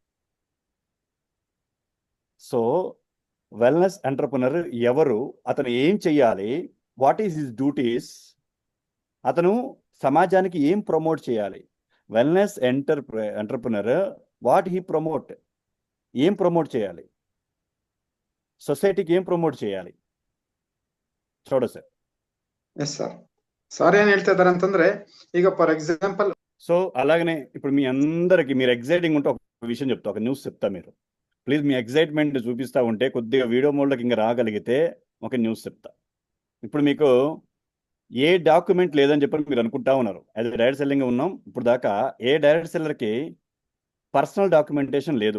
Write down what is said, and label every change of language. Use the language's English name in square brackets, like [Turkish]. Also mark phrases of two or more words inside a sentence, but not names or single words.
[Telugu] సో వెల్నెస్ ఎంటర్ప్రినర్ ఎవరు, అతను ఏం చెయ్యాలి, [English] what is his duties, [Telugu] అతను సమాజానికి ఏం ప్రమోట్ చేయాలి. వెల్నెస్ ఎంటర్ప్రినర్ [English] what he promote, [Telugu] ఏం ప్రమోట్ చేయాలి, సొసైటీకి ఏం ప్రమోట్ చేయాలి చూడ సార్. [English] yes sir. [Kannada] ಸಾರ್ ಏನ್ ಹೇಳ್ತಾ ಇದಾರೆ ಅಂತಂದ್ರೆ, ಈಗ [English] for example [Telugu] సో అలాగనే ఇప్పుడు మీ అందరికి మీరు ఎగ్జైటింగ్ ఉంటే ఒక విషయం చెప్తా, ఒక న్యూస్ చెప్తా. మీరు ప్లీజ్ మీ ఎగ్జైట్మెంట్ చూపిస్తూ ఉంటే కొద్దిగా వీడియో మోడ్లోకి ఇంకా రాగలిగితే ఒక న్యూస్ చెప్తా. ఇప్పుడు మీకు ఏ డాక్యుమెంట్ లేదని చెప్పి మీరు అనుకుంటా ఉన్నారు. [English] as a direct selling [Telugu] ఉన్నాం ఇప్పుడు దాకా, ఏ [English] direct sellerki personal documentation [Telugu] లేదు.